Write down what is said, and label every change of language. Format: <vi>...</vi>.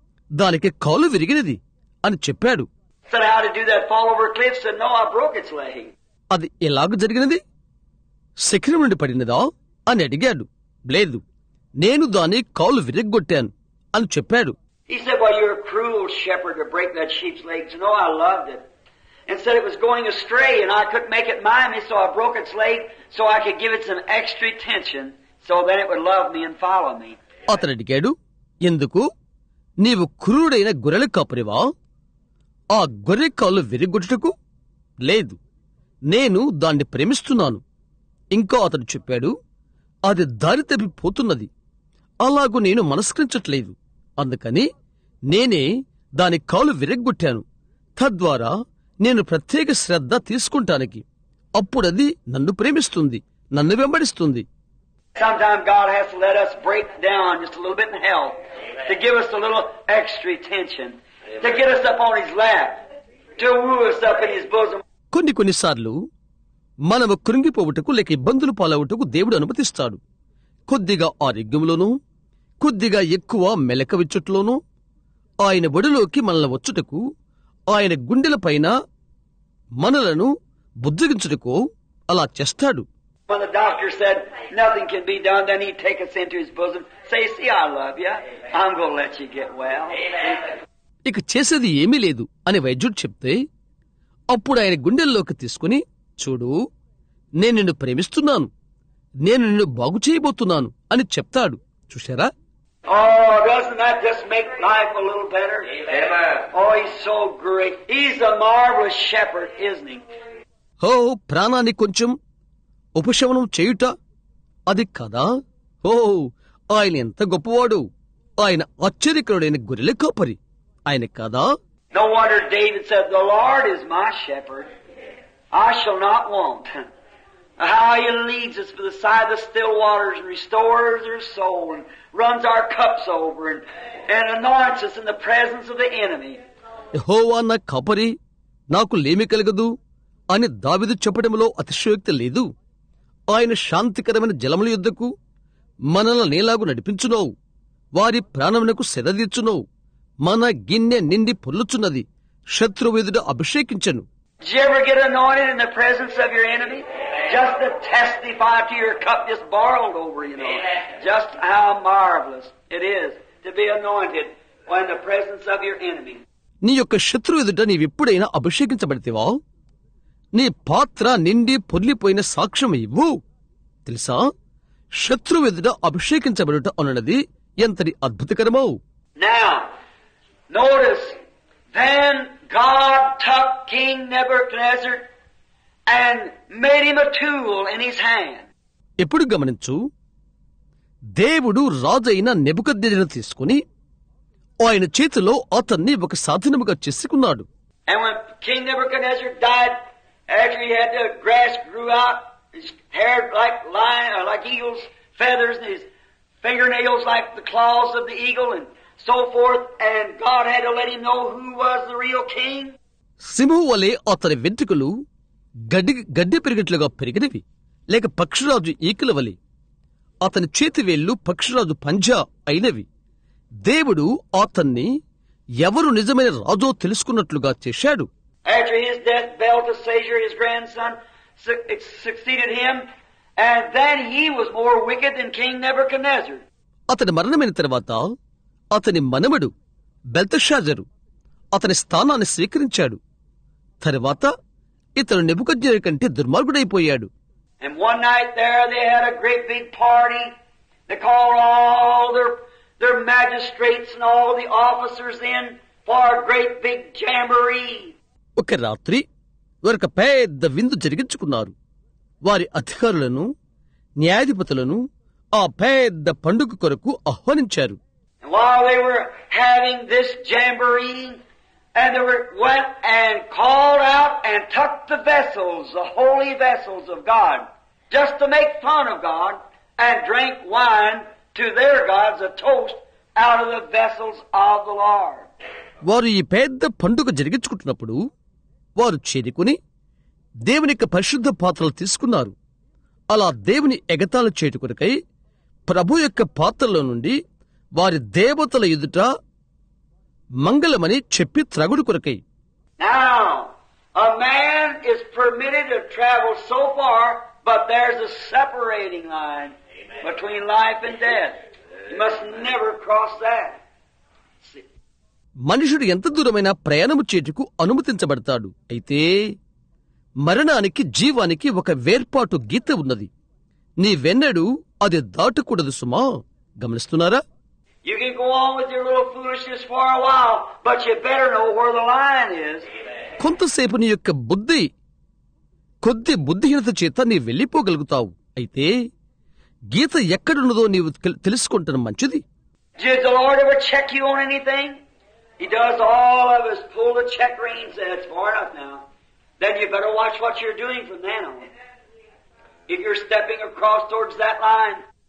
<te>దానికి కాలు విరిగినది అని చెప్పాడు.</te> <en>Said, how to do that? Fall over a cliff? Said, no, I broke its leg.</en> <te>అది ఎలాగ జరిగినది? శిఖరం నుండి పడినదా అని అడిగాడు. లేదు, నేను దాని కాలు విరగ్గొట్టాను అని చెప్పాడు.</te> <en>He said, well, you're a cruel shepherd to break that sheep's leg. Said, no, I loved it. And said it was going astray and I couldn't make it mind me, so I broke its leg so I could give it some extra attention so then it would love me and follow me.</en> <te>అతను అడిగాడు, ఎందుకు? నీవు క్రూరుడైన గొర్రెల కాపరివా? ఆ గొర్రె కాళ్ళు విరగొట్టుటకు? లేదు, నేను దాన్ని ప్రేమిస్తున్నాను. ఇంకా అతడు చెప్పాడు, అది దారి తప్పిపోతున్నది, అలాగూ నేను మనస్కరించట్లేదు, అందుకని నేనే దాని కాలు విరగ్గొట్టాను. తద్వారా నేను ప్రత్యేక శ్రద్ధ తీసుకుంటానికి. అప్పుడది నన్ను ప్రేమిస్తుంది, నన్ను వెంబడిస్తుంది.</te> <en>Sometimes God has to let us break down just a little bit in health to give us a little extra attention, to get us up on His lap, to woo us up in His bosom.</en> <te>కొన్నిసార్లు మనము కృంగిపోవుటకు లేక ఇబ్బందులు పాలవుటకు దేవుడు అనుమతిస్తాడు. కొద్దిగా ఆరోగ్యంలోనూ, కొద్దిగా ఎక్కువ మెలకవిచ్చుట్లోనూ ఆయన ఒడిలోకి మనల్ని వచ్చుటకు, ఆయన గుండెలపైన మనలను బుజ్జగించుటకు అలా చేస్తాడు.</te> <en>When the doctor said nothing can be done, then He'd take us into His bosom, say, see, I love you. I'm going to let you get well.</en> <te>ఇక చేసేది ఏమీ లేదు అని వైద్యుడు చెప్తే అప్పుడు ఆయన గుండెల్లోకి తీసుకుని, చూడు, నేను నిన్ను ప్రేమిస్తున్నాను, నేను నిన్ను బాగు చేయబోతున్నాను అని చెప్తాడు. చూశారా?</te> <en>Oh, doesn't that just make life a little better? Amen. Oh, he's so great. He's a marvelous shepherd, isn't he?</en> <te>ఓ, ప్రాణాన్ని కొంచెం ఉపశమనం చేయుట అది కదా? ఓ, ఆయన ఎంత గొప్పవాడు! ఆయన ఆశ్చర్యకరుడైన గొర్రెల కాపరి ఆయన కదా?</te> <en>No wonder David said, "The Lord is my shepherd. I shall not want." How he leads us by the side of the still waters and restores our soul and runs our cups over and anoints us in the presence of the enemy.</en> <te>యెహోవా నా కాపరి, నాకు లేమి కలగదు అని దావీదు చెప్పడంలో అతిశయోక్తి లేదు. ఆయన శాంతికరమైన జలముల యొద్దకు మనల్ని నేలాగు నడిపించునోవు, వారి ప్రాణమునకు సెదదీర్చునోవు. మన గిన్నె నిండి పొర్లుచున్నది, శత్రువు ఎదుట అభిషేకించను.</te> <en>Did you ever get anointed in the presence of your enemy? Just to testify to your cup just boiled over, you know. Just how marvelous it is to be anointed in the presence of your enemy.</en> <te>నీ యొక్క శత్రువు ఎదుట నీవెప్పుడైనా అభిషేకించబడితేవా? నీ పాత్ర నిండి పొర్లిపోయిన సాక్ష్యం ఇవ్వు. తెలుసా, శత్రువు ఎదుట అభిషేకించబడుట అన్నది ఎంతటి అద్భుతకరమో.</te> <en>Now, notice, then God took King Nebuchadnezzar and made him a tool in his hand.</en> <te>ఎప్పుడు గమనించు, దేవుడు రాజైన నెబుకద్నెజరును తీసుకుని ఆయన చేతిలో అతన్ని ఒక సాధనముగా చేసుకున్నాడు.</te> <en>And when King Nebuchadnezzar died, after he had the grass grew out, his hair like eagle's feathers, and his fingernails like the claws of the eagle, and so forth, and God had to let him know who was the real king.</en> <te>సింహం వలె అతని వెంట్రుకలు గడ్డి పెరిగినట్లుగా పెరిగినవి, లేక పక్షిరాజు ఈకల వలె అతని చేతివేళ్లు పక్షిరాజు పంజా అయినవి. దేవుడు అతన్ని ఎవరు నిజమైన రాజో తెలుసుకున్నట్లుగా చేశాడు.</te> <en>After his death, Belteshazzar, his grandson, succeeded him, and then he was more wicked than King Nebuchadnezzar.</en> <te>అతని మరణమైన తర్వాత అతని మనమడు బెల్తెషాజరు అతని స్థానాన్ని స్వీకరించాడు. తరువాత ఇతను నెబుకద్నెజరు కంటే దుర్మార్గుడైపోయాడు.</te> <en>And one night there they had a great big party. They called all their magistrates and all the officers in for a great big jamboree.</en> <te>ఒక రాత్రి వారొక పెద్ద విందు జరిగించుకున్నారు. వారి అధికారులను, న్యాయాధిపతులను ఆ పెద్ద పండుగ కొరకు ఆహ్వానించారు.</te> <en>And while they were having this jamboree, and they went and called out and took the vessels, the holy vessels of God, just to make fun of God, and drank wine to their gods, a toast out of the vessels of the Lord.</en> <te>వారు ఈ పెద్ద పండుగ జరిగించుకుంటున్నప్పుడు వారు చేరుకుని దేవుని యొక్క పరిశుద్ధ పాత్రలు తీసుకున్నారు. అలా దేవుని ఎగతాళి చేయుట కొరకై ప్రభు యొక్క పాత్రలో నుండి వారి దేవతల ఎదుట మంగళమని చెప్పి త్రాగుడు కొరకై.</te> <en>Now, a man is permitted to travel so far, but there's a separating line between life and death. You must never cross that.</en> <te>మనుషుడు ఎంత దూరమైనా ప్రయాణము చేయుటకు అనుమతించబడతాడు. అయితే మరణానికి జీవానికి ఒక వేర్పాటు గీత ఉన్నది. నీవెన్నడూ అది దాటకూడదు సుమా. గమనిస్తున్నారా?</te> <en>You can go on with your little foolishness for a while, but you better know where the line is.</en> <te>కొంతసేపు నీ యొక్క కొద్ది బుద్ధిహీనత చేత నీ వెళ్ళిపోగలుగుతావు. అయితే గీత ఎక్కడున్నదో నీవు తెలుసుకుంటడం మంచిది.</te> <en>Did the Lord ever check you on anything? He does all of us pull the check reins, and it's far enough now. Then you better watch what you're doing from then on. If you're stepping across towards that line.</en>